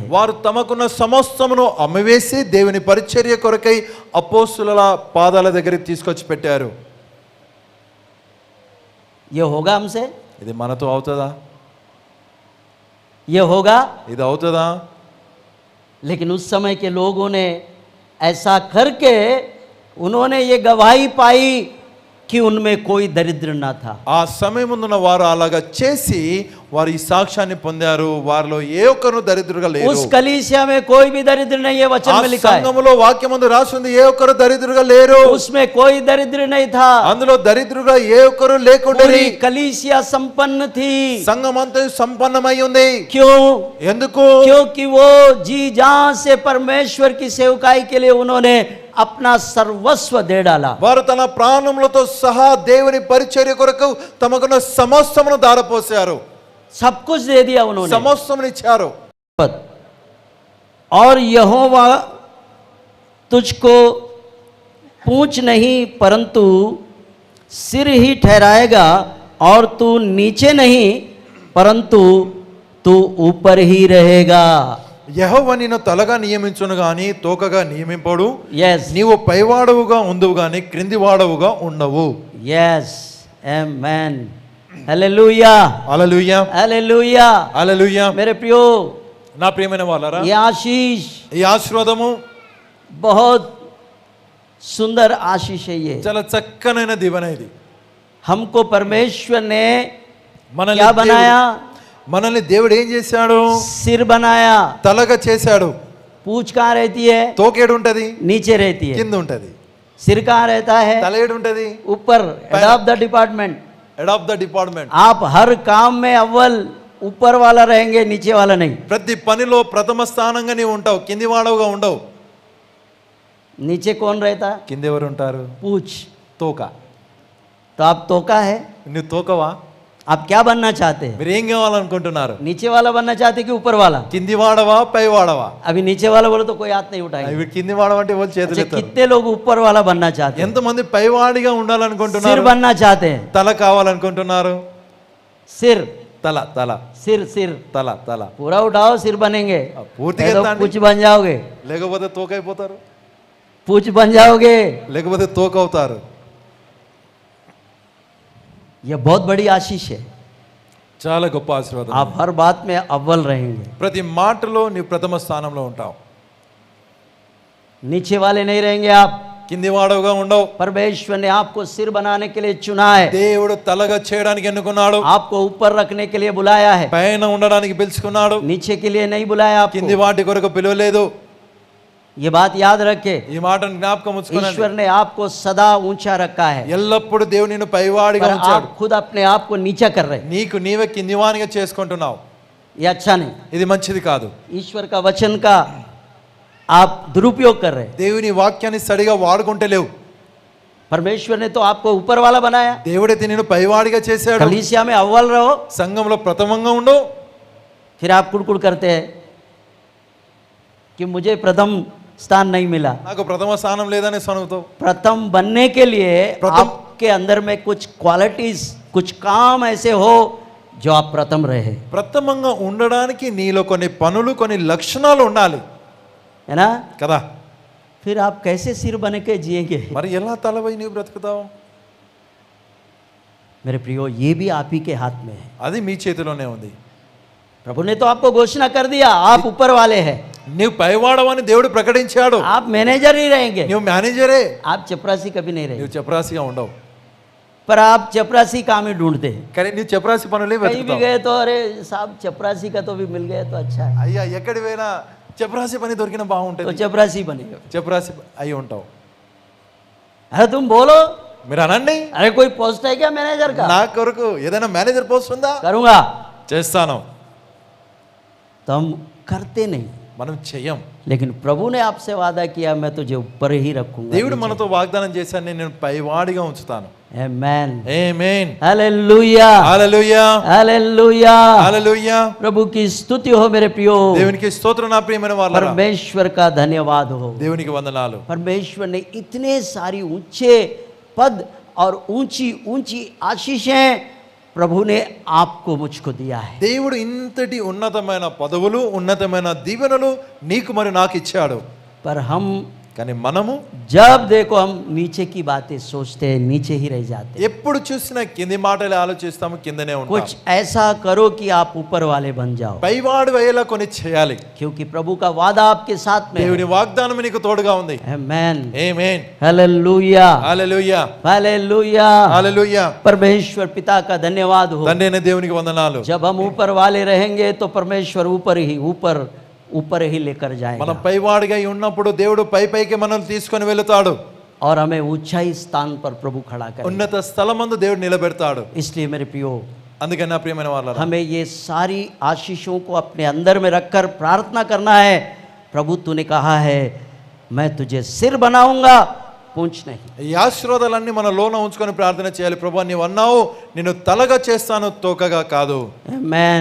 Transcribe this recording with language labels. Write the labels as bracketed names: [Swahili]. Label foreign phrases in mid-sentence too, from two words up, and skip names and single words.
[Telugu] వారు తమకున్న సమస్తమును అమ్మివేసి దేవుని పరిచర్య కొరకై అపోస్తుల పాదాల దగ్గరికి తీసుకొచ్చి పెట్టారు. [Hindi] ये होगा हमसे? [Telugu] ఇది మనతో అవుతుందా? [Hindi] ये होगा? [Telugu] ఇది అవుతుందా? [Hindi] लेकिन उस समय के लोगों ने ऐसा करके उन्होंने ये गवाही पाई कि उनमें कोई दरिद्र ना था। [Telugu] ఆ సమయమున్న వారు అలాగా చేసి వారు ఈ సాక్ష్యాన్ని పొందారు, వారిలో ఏ ఒక్కరు దరిద్రుగా లేరు. [Hindi] उस कलीसिया में कोई भी दरिद्र नहीं है, वचन [Telugu] ఆ [Hindi] में लिखा है। [Telugu] సంఘములో వాక్యమందు రాసి ఉంది, ఏ ఒక్కరు దరిద్రుగా లేరు. [Hindi] उसमें कोई दरिद्र नहीं था। [Telugu] అందులో దరిద్రుగా ఏ ఒక్కరు లేకుండేరి. [Hindi] पूरी कलीसिया संपन्न थी। [Telugu] సంఘమంతా సంపన్నమై ఉంది. [Hindi] क्यों? [Telugu] ఎందుకు? [Hindi] क्योंकि वो जी जान से परमेश्वर की सेवकाई के लिए उन्होंने अपना सर्वस्व दे डाला। [Telugu] వారు తన ప్రాణములతో సహా దేవుని పరిచర్య కొరకు తమకున్న సమస్తమును దారపోసారు, [Hindi] सब कुछ दे दिया उन्होंने। [Telugu] సమస్తమును ఇచ్చారు. [Hindi] और यहोवा तुझको पूंछ नहीं परंतु सिर ही ठहराएगा और तू नीचे नहीं परंतु तू ऊपर ही रहेगा। [Telugu] యెహోవా నిన్ను తలగా నియమించును గాని తోకగా నియమింపడు. [Hindi] यस [Telugu] నీవు పైవాడవుగా ఉండువు గాని క్రింది వాడవుగా ఉండవు. [Hindi] यस आमेन हालेलुया [Telugu] హల్లెలూయా [Hindi] हालेलुया। [Telugu] హల్లెలూయా. [Hindi] मेरे प्रियो, [Telugu] నా ప్రియమైన వాళ్ళారా, [Hindi] ये आशीष [Telugu] ఈ ఆశీర్వాదము [Hindi] बहुत सुंदर आशीष है। ये [Telugu] చాలా చక్కనైన దీవెన ఇది. [Hindi] हमको परमेश्वर ने [Telugu] మనల్ని [Hindi] क्या बनाया? [Telugu] మనల్ని దేవుడు ఏం చేశాడు? [Hindi] सिर बनाया। [Telugu] తలగా చేశాడు. [Hindi] पूंछ कहाँ रहती है? [Telugu] తోకేడు ఉంటది, [Hindi] नीचे रहती है। [Telugu] కింద ఉంటది. [Hindi] सिर कहाँ रहता है? [Telugu] తల ఏడు ఉంటది, [Hindi] ऊपर, [English] head of the department. head of the department. [Hindi] आप हर काम में अव्वल ऊपर वाला रहेंगे, नीचे वाला नहीं. [Telugu] ప్రతి పనిలో ప్రథమ స్థానంగా నీవు ఉంటావు, కింది వాడవుగా ఉండవు. [Hindi] नीचे कौन रहता? [Telugu] కింద ఎవరు ఉంటారు? [Hindi] पूछ. [Telugu] తోక. [Hindi] तो आप तोका है. [Telugu] నువ్వు తోకవా? [Hindi] आप क्या बनना चाहते हैं? [Telugu] మీరు ఏం కావాలనుకుంటున్నారు? [Hindi] नीचे वाला बनना चाहते कि ऊपर वाला? [Telugu] కింది వాడవా పై వాడవా? [Hindi] अभी नीचे वाला बोले तो कोई हाथ नहीं उठाएगा. [Telugu] అవి కింది వాడమంటే వాళ్ళు చేతులు [Hindi] अच्छा, [Telugu] ఎత్తారు. [Hindi] कितने लोग ऊपर वाला बनना चाहते हैं? [Telugu] ఎంతమంది పైవాడిగా [Hindi] सिर [Telugu] ఉండాలనుకుంటున్నారు? [Hindi] बनना चाहते हैं. [Telugu] తల కావాలనుకుంటున్నారు? [Hindi] सिर [Telugu] తల తల [Hindi] सिर सिर [Telugu] తల తల [Hindi] पूरा उठाओ, सिर बनेंगे. [Telugu] పూర్తిగా [Hindi] नहीं तो [Telugu] ఎత్తండి. [Hindi] पूछ बन जाओगे. [Telugu] లేకపోతే తోక అయిపోతారు, [Hindi] पूछ बन जाओगे. [Telugu] లేకపోతే తోక అవుతారు. [Hindi] यह बहुत बड़ी आशीष है. [Telugu] చాలా గొప్ప ఆశీర్వాదం. [Hindi] आप हर बात में अव्वल रहेंगे. [Telugu] ప్రతి మాటలో నీవు ప్రథమ స్థానంలో ఉంటావు. [Hindi] नीचे वाले नहीं रहेंगे आप. [Telugu] కింది వాడవుగా ఉండవు. [Hindi] परमेश्वर ने आपको सिर बनाने के लिए चुना है. [Telugu] దేవుడు తలగా చేయడానికి ఎన్నుకున్నాడు, [Hindi] आपको ऊपर रखने के लिए बुलाया है. [Telugu] పైన ఉండడానికి పిలుచుకున్నాడు, [Hindi] नीचे के लिए नहीं बुलाया [Telugu] కింది [Hindi] आपको. [Telugu] వాటి కొరకు పిలవలేదు. [Hindi] ये बात याद रखे. [Telugu] ఈ మాటను జ్ఞాపకం ఉంచుకోనండి. [Hindi] ईश्वर ने आपको सदा ऊंचा रखा है, [Telugu] ఎల్లప్పుడు దేవుడు నిన్ను పైవాడిగా [Hindi] पर [Telugu] ఉంచాడు. [Hindi] आप खुद अपने आप को नीचा कर रहे हैं. [Telugu] నీకు నీవే కిందివానిగా చేసుకుంటున్నావు. [Hindi] ये अच्छा नहीं. [Telugu] ఇది మంచిది కాదు. [Hindi] ईश्वर का वचन का आप दुरुपयोग कर रहे हैं. [Telugu] దేవుని వాక్యాన్ని సరిగా వాడుకుంటే లేవు. [Hindi] परमेश्वर ने तो आपको ऊपर वाला बनाया. [Telugu] దేవుడైతే నిన్ను పైవాడిగా చేశాడు. [Hindi] कलीसिया में अव्वल रहो, [Telugu] సంఘంలో ప్రథమంగా ఉండవు. [Hindi] फिर आप कुड़कुड़ करते हैं कि मुझे प्रथम स्थान नहीं मिला. [Telugu] నాకు ప్రథమ స్థానం లేదని సనుగుతావు. [Hindi] प्रथम बनने के लिए प्रथम- आपके अंदर में कुछ क्वालिटीज, कुछ काम ऐसे हो जो आप प्रथम रहे, [Telugu] ప్రథమంగా ఉండడానికి నీలో కొన్ని పనులు, కొన్ని లక్షణాలు ఉండాలి [Hindi] है ना? [Telugu] కదా. [Hindi] फिर आप कैसे सिर बन के जिएंगे? [Telugu] మరి ఎలా తలవై నీవు బ్రతుకుతావు? [Hindi] मेरे प्रियो, ये भी आप ही के हाथ में है. [Telugu] అది మీ చేతిలోనే ఉంది. [Hindi] प्रभु ने तो आपको घोषणा कर दिया, आप ऊपर वाले हैं. [Telugu] నీవు పైవాడవని దేవుడు ప్రకటించాడు. [Hindi] आप मैनेजर ही रहेंगे. [Telugu] నీవు మేనేజరే, [Hindi] आप चपरासी कभी नहीं रहेंगे. [Telugu] నీవు చపరాసిగా ఉండవు. [Hindi] पर आप चपरासी काम ही ढूंढते हैं. [Telugu] కానీ నీవు చపరాసి పనులే [Hindi] कहीं भी [Telugu] వెతుకుతావు. [Hindi] गए तो अरे साहब चपरासी का तो भी मिल गया तो अच्छा है, [Telugu] అయ్యా ఎక్కడి పోయినా చపరాసి పని దొరికిన [Hindi] तो [Telugu] బాగుంటుంది. [Hindi] चपरासी बनेगा. [Telugu] చపరాసి అయి ఉంటావు. [Hindi] अरे तुम बोलो, [Telugu] మీరు అనండి, [Hindi] अरे कोई पोस्ट है क्या मैनेजर का? [Telugu] నా కొరకు ఏదైనా మేనేజర్ పోస్ట్ ఉందా? [Hindi] करूंगा. [Telugu] చేస్తాను. [Hindi] तो हम करते नहीं, [Telugu] మనం చెయ్యం. [Hindi] लेकिन प्रभु ने आपसे वादा किया, मैं तुझे ऊपर ही रखूंगा. [Telugu] దేవుడు మనతో వాగ్దానం చేశాడు, నేను పైవాడిగా ఉంచుతాను. [Hindi] आमेन. [Telugu] ఆమేన్. [Hindi] हालेलुया. [Telugu] హల్లెలూయా. [Hindi] हालेलुया. [Telugu] హల్లెలూయా. [Hindi] प्रभु की स्तुति हो मेरे प्रियो. [Telugu] దేవునికి స్తోత్రం నా ప్రియమైన వాళ్ళారా. [Hindi] परमेश्वर का धन्यवाद हो. [Telugu] దేవునికి వందనాలు. [Hindi] परमेश्वर ने इतने सारी ऊंचे पद और ऊंची ऊंची आशीषें प्रभु ने आपको मुझको दिया है. [Telugu] దేవుడు ఇంతటి ఉన్నతమైన పదవులు, ఉన్నతమైన దీవెనలు నీకు మరి నాకు ఇచ్చాడు. [Hindi] पर हम [Telugu] కానీ మనము [Hindi] जब देखो हम नीचे की बातें सोचते हैं, नीचे ही रह जाते हैं. [Telugu] ఎప్పుడు చూసినా కింది మాటలే ఆలోచిస్తాము, కిందనే ఉంటాం. [Hindi] कुछ ऐसा करो कि आप ऊपर वाले बन जाओ, [Telugu] పైవాడు అయ్యేలా కొన్ని చేయాలి. [Hindi] क्योंकि प्रभु का वादा आपके साथ में [Telugu] దేవుని వాగ్దానం నీకు తోడుగా ఉంది. [Hindi] है. आमेन. [Telugu] ఆమేన్. [Hindi] हालेलुया. [Telugu] హల్లెలూయా. [Hindi] हालेलुया. [Telugu] హల్లెలూయా. [Hindi] परमेश्वर पिता का धन्यवाद हो. [Telugu] తండ్రి అయిన దేవునికి వందనాలు. [Hindi] जब हम ऊपर वाले रहेंगे तो परमेश्वर ऊपर ही लेकर [Telugu] మనం [Hindi] जाएगा [Telugu] పైవాడిగా ఉన్నప్పుడు దేవుడు పైకి మనల్ని తీసుకొని వెళుతాడు. [Hindi] और हमें ऊंचाई स्थान पर प्रभु खड़ा करेगा. [Telugu] ఉన్నత స్థలమందు దేవుడు నిలబెడతాడు. [Hindi] इसलिए मेरे प्रियो, [Telugu] అందుకని నా ప్రియమైన వాళ్ళారా, [Hindi] हमें ये सारी आशीषों को अपने अंदर में रखकर प्रार्थना करना है. प्रभु तूने कहा है, मैं तुझे सिर बनाऊंगा, पूंछ नहीं. [Telugu] ఈ ఆశీర్వాదాలన్నీ మన లోన ఉంచుకొని ప్రార్థన చేయాలి. ప్రభువా నీవు అన్నావు, నిన్ను తలగా చేస్తాను, తోకగా కాదు. [Hindi] आमेन.